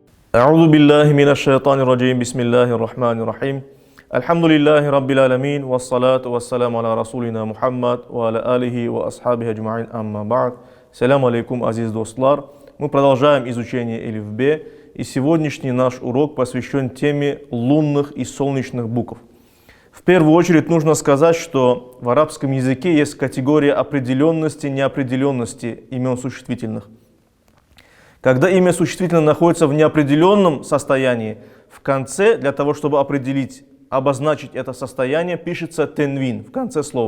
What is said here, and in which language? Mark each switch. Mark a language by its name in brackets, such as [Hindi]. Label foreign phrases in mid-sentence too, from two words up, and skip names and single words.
[Arabic] أعوذ بالله من الشيطان الرجيم بسم الله الرحمن الرحيم الحمد لله رب العالمين والصلاة والسلام على رسولنا Мухаммад وعلى آله وأصحابه أجمعين أما بعد. سلام عليكم, [Azerbaijani] азиз достлар. [Russian] Мы продолжаем изучение элифбе, и сегодняшний наш урок посвящен теме лунных и солнечных букв. В первую очередь нужно сказать, что в арабском языке есть категория определенности и неопределенности имен существительных. Когда имя существительное находится в неопределенном состоянии, в конце, для того, чтобы определить, обозначить это состояние, пишется тенвин в конце слова.